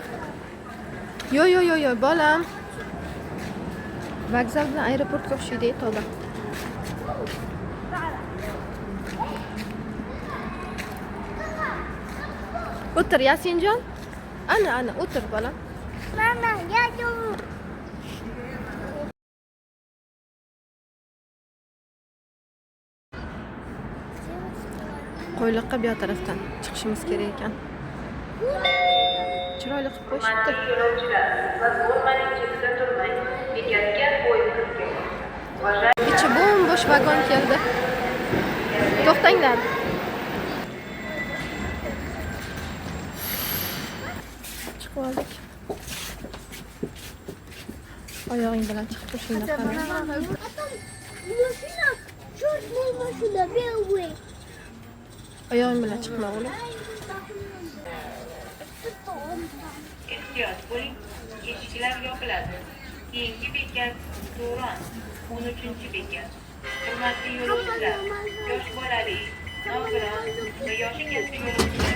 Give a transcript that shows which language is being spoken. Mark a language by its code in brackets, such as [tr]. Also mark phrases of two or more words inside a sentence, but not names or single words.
[uz] Yo, bolam. Vokzal bilan aeroportga o'xshaydi, to'g'ri. O'tir, Yasinjon. Ana, o'tir, bolam. [ru] Mama, я иду. [uz] Qo'yliqqa bu tarafdan chiqishimiz kerak ekan. Chiroyli qilib qo'yishibdi. Yo'lovchilar, siz bo'lmaning chetida turmang. Bekatga poyezd kirgan. [tr] İçi bomboş [uz] vagon keldi. To'xtanglar. Chiqib oldik. Oyog'ing bilan chiqib turishingni qara. [ru] Машина, черная машина, белый. [uz] Oyog'ing bilan chiqma o'g'lim. Ehtiyot bo'ling, eshiklar yopiladi. Keyingi bekat Turon, 13-bekat. Hurmatli yo'lovchilar, yosh bolali, nogiron va yoshi katta yo'lovchilar